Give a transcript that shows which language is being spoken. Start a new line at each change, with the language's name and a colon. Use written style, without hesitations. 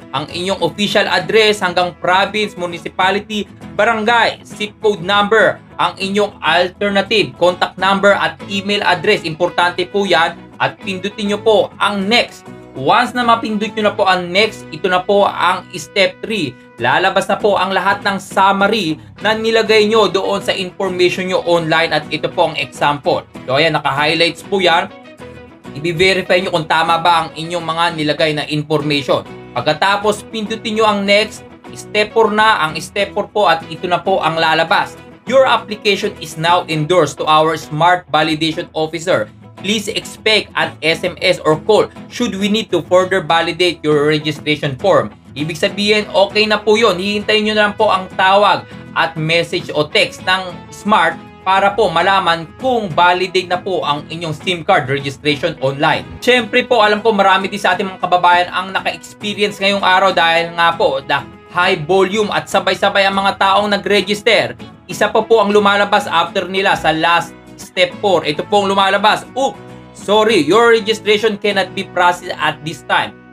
Filipino: Ang inyong official address hanggang province, municipality, barangay, zip code number, ang inyong alternative, contact number at email address. Importante po yan at pindutin nyo po ang next. Once na mapindot nyo na po ang next, ito na po ang step 3. Lalabas na po ang lahat ng summary na nilagay nyo doon sa information nyo online at ito po ang example. So ayan, naka-highlights po yan. I-verify nyo kung tama ba ang inyong mga nilagay na information. Pagkatapos, pindutin nyo ang next. Step 4 na, ang step 4 po at ito na po ang lalabas.
English: Your application is now endorsed to our Smart Validation Officer. Please expect an SMS or call should we need to further validate your registration form.
Filipino: Ibig sabihin, okay na po yun. Hihintayin nyo na lang po ang tawag at message o text ng Smart para po malaman kung validate na po ang inyong SIM card registration online. Siyempre po, alam ko marami din sa ating mga kababayan ang naka-experience ngayong araw dahil nga po,
English: the high volume
Filipino: at sabay-sabay ang mga taong nag-register. Isa pa po ang lumalabas after nila sa last step 4. Ito po ang lumalabas.
English: Sorry, your registration cannot be processed at this time.